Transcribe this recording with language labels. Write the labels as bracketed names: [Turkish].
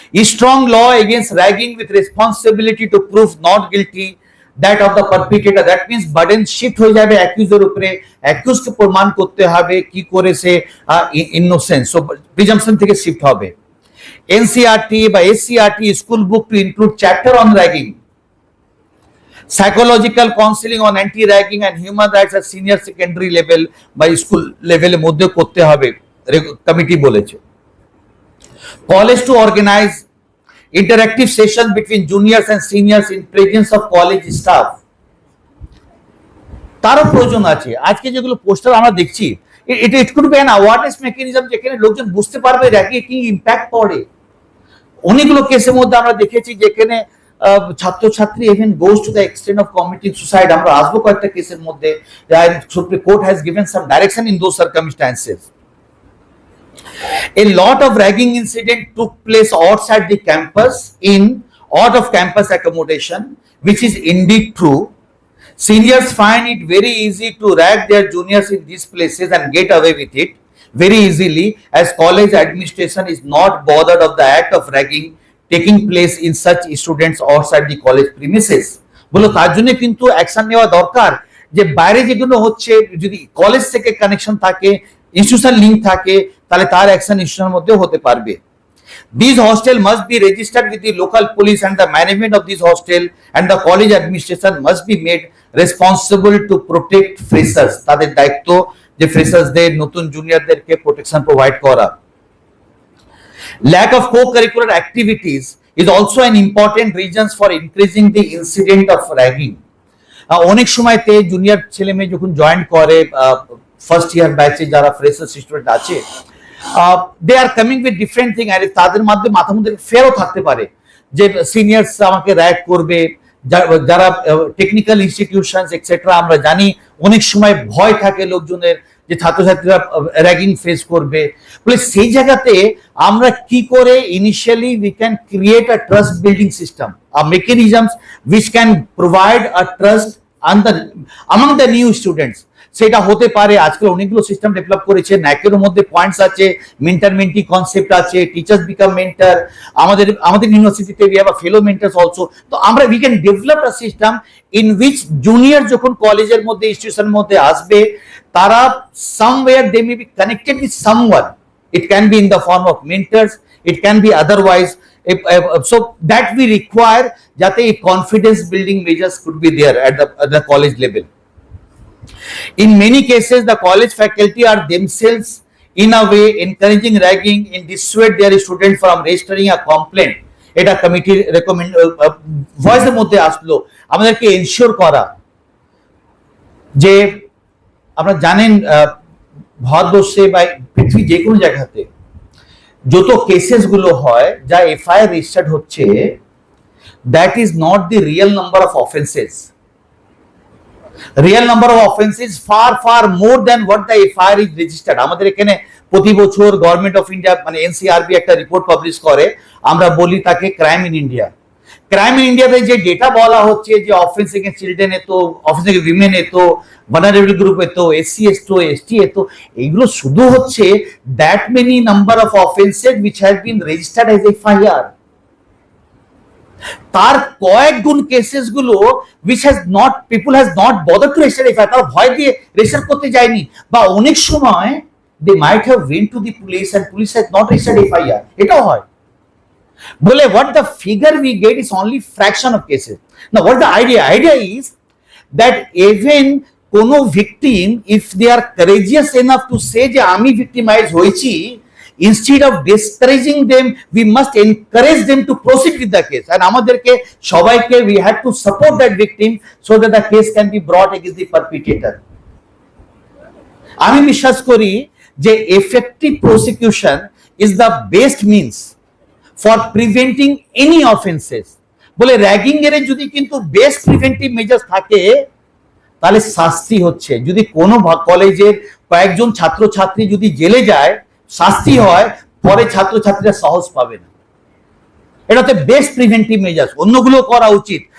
[English] strong law against ragging with responsibility to prove not guilty that of the perpetrator, that means burden shift [Bangla] হয়ে যাবে অ্যাকিউজের উপরে, অ্যাকিউজকে প্রমাণ করতে হবে কি করে সে ইনোসেন্ট, সো প্রিজাম্পশন থেকে শিফট হবে। [English] NCRT বা SCRT school book to include chapter on ragging. Psychological counselling on anti ragging and human rights at senior secondary level [Bangla] বা স্কুল লেভেলের মধ্যে করতে হবে, কমিটি বলেছে। [English] college to organise interactive session between juniors and seniors in presence of college staff, [Bangla] তারও প্রয়োজন আছে। আজকে যেগুলো পোস্টার আমরা দেখছি, [English] it could be an awareness mechanism, [Bangla] যেখানে লোকজন বুঝতে পারবে র্যাগিং কি ইম্প্যাক্ট পড়ে। অনেকগুলো কেসের মধ্যে আমরা দেখেছি যেখানে ছাত্রছাত্রী [English] Even goes to the extent of committing suicide. [Bangla] আমরা আসবো কয়েকটা কেসের মধ্যে, [English] Supreme court has given some direction in those circumstances. A lot of ragging incident took place outside the campus in out of campus accommodation, which is indeed true. Seniors find it very easy to rag their juniors in these places and get away with it very easily, as college administration is not bothered of the act of ragging taking place in such students outside the college premises. [Bangla] বলো তার জন্য কিন্তু action নেওয়া দরকার। যে বাইরে যেগুলো হচ্ছে যদি কলেজ থেকে কানেকশন থাকে, ইনস্টিটিউশন লিঙ্ক থাকে, তাহলে তার অ্যাকশন ইনস্টিটিউশনের মধ্যেও হতে পারবে। [English] These hostel must be registered with the local police, and the management of this hostel and the college administration must be made responsible to protect freshers. [Bangla] তাদের দায়িত্ব যে ফ্রেশার্সদের, নতুন জুনিয়রদেরকে প্রোটেকশন প্রোভাইড করা। [English] Lack of co-curricular activities is also an important reason for increasing the incident of ragging. [Bangla] অনেক সময়তে junior ছেলে মেয়ে যখন জয়েন করে ফার্স্ট ইয়ার ব্যাচে যারা ফ্রেশার স্টুডেন্ট আছে, [English] they are coming with different thing, [Bangla] আর তাদের মাধ্যমে মাথার মধ্যে ফেরও থাকতে পারে যে সিনিয়র্স আমাকে র্যাগ করবে। যারা টেকনিক্যাল ইনস্টিটিউশন এক্সেট্রা, আমরা জানি অনেক সময় ভয় থাকে লোকজনের যে ছাত্রছাত্রীরা র্যাগিং ফেস করবে। বলে সেই জায়গাতে আমরা কি করে [English] Initially we can create a trust building system, a mechanisms which can provide a trust among the new students। [Bangla] সেটা হতে পারে আজকাল অনেকগুলো সিস্টেম ডেভেলপ করেছে, ন্যাকের মধ্যে পয়েন্টস আছে, মেন্টার মেন্টি কনসেপ্ট আছে, [English] Teachers become mentor. [Bangla] আমাদের ইউনিভার্সিটিতে [English] We have a fellow mentors also. [Bangla] তো আমরা [English] we can develop a system in which [Bangla] junior যখন কলেজের মধ্যে ইনস্টিটিউশনের মধ্যে আসবে, তারা [English] somewhere they may be connected with someone. It can be in the form of mentors, it can be otherwise. So that we require jate confidence building measures could be there at the college level. In many cases, the college faculty are themselves in a way encouraging ragging and dissuade their students from registering a complaint. [Bangla] এটা কমিটির recommend ভয়েসের মধ্যে আসলো। আমাদেরকে ensure করা যে, আপনারা জানেন ভারতবর্ষে বা পৃথিবীর যে কোনো জায়গাতে যত কেসেস গুলো হয়, যা এফআইআর রেজিস্টার্ড হচ্ছে, [English] That is not the real number of offences. Real number of offences far far more than what the FIR is registered. [Bangla] আমাদের এখানে প্রতি বছর গভর্নমেন্ট অফ ইন্ডিয়া মানে এনসিআরবি একটা রিপোর্ট পাবলিশ করে, আমরা বলি তাকে crime in India. Crime in ইন্ডিয়াতে যে ডেটা বলা হচ্ছে যে অফেন্স এগেন্স্ট চিলড্রেন এত, অফেন্স এগেন্স্ট উইমেন এত, ভালনারেবল গ্রুপ এত, এসসি এসটি এত, এইগুলো শুধু হচ্ছে [English] That many number of offences which has been registered as FIR. [Bangla] তার কয়েক গুণ কেসেস গুলো [English] which has not people has not bothered to register FIR, [Bangla] তারা ভয় দিয়ে রেজিস্টার করতে যায়নি, বা অনেক সময় [English] they might have went to the police and police has not registered FIR, [Bangla] এটাও হয়। [English] বলে what the figure we get is only fraction of cases. Now what the idea is that even কোনো victim, if they are courageous enough to say যে আমি victimized হয়েছি, instead of discouraging them, we must encourage them to proceed with the case. And [Bangla] আমাদেরকে সবাইকে [English] we had to support that victim so that the case can be brought against the perpetrator. [Bangla] আমি বিশ্বাস করি যে [English] effective prosecution is the best means for preventing any offenses. [Bangla] বলে ragging এর যদি কিন্তু বেস্ট প্রিভেন্টিভ মেজার্স থাকে, তাহলে শাস্তি হচ্ছে। যদি কোনো কলেজের কয়েকজন ছাত্রছাত্রী যদি জেলে যায়, শাস্তি হয়, পরে ছাত্রছাত্রীরা সাহস পাবে না। এটা হচ্ছে বেস্ট প্রিভেন্টিভ মেজার্স, অন্যগুলো করা উচিত।